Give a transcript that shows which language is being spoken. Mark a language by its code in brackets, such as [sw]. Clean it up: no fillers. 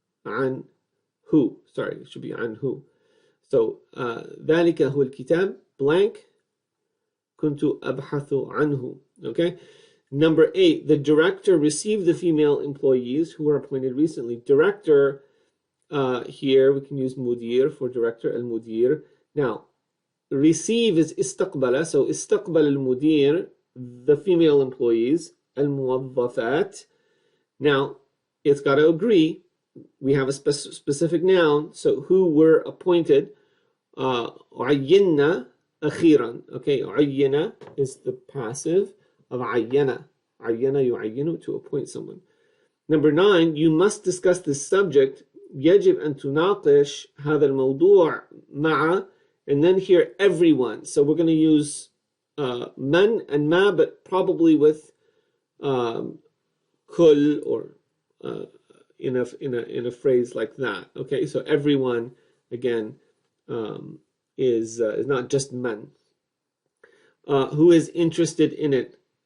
[en] عن who, sorry, it should be عن who. [ar] So ذلك هو الكتاب blank كنت أبحث عنه. [en] Okay. Number 8, the director received the female employees who were appointed recently. Director, here we can use mudir for director, al-mudir. Now, receive is istaqbala, so istaqbal al-mudir, the female employees, al-muwaddafat. Now, it's got to agree. We have a specific noun, so who were appointed. [ar] عينا أخيرا. [en] Okay, عينا is the passive of عينة. عينة يعين, to appoint someone. Number 9, you must discuss this subject. [ar] يجب أن تناقش هذا الموضوع مع, [en] and then here everyone. So we're going to use man and ma, but probably with كل or in a phrase like that. Okay, so everyone again is not just man. Who is interested in it?